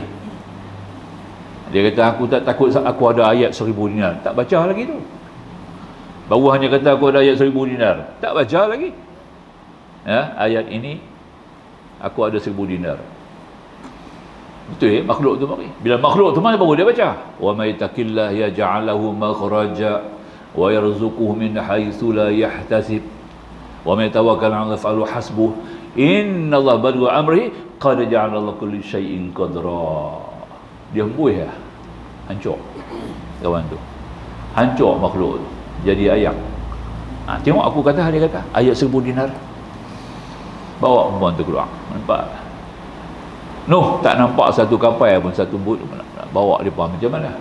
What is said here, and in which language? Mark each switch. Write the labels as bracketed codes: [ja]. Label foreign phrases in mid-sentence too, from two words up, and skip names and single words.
[ms] Dia kata aku tak takut, aku ada ayat 1000 dinar. Tak baca lagi tu. Baru hanya kata aku ada ayat 1000 dinar. Tak baca lagi. Ya, ayat ini aku ada 1000 dinar. Betul ya, makhluk tu mari. Bila makhluk tu mari baru dia baca. [ar] ومن يتق الله يجعل له مخرجا ويرزقه من حيث لا يحتسب. ومن يتوكل على الله حسبه. إن الله بالغ أمره قد جعل الله كل شيء قدرا. [ms] Dia hembuih ya. Hancur. Kawan tu. Hancur makhluk tu. Jadi ayam. Tengok aku kata, dia kata ayat 1000 dinar. Bawa perempuan tu keluar. Nampak? Noh, tak nampak satu kapal pun, satu bot pun nak bawa dia faham macam mana.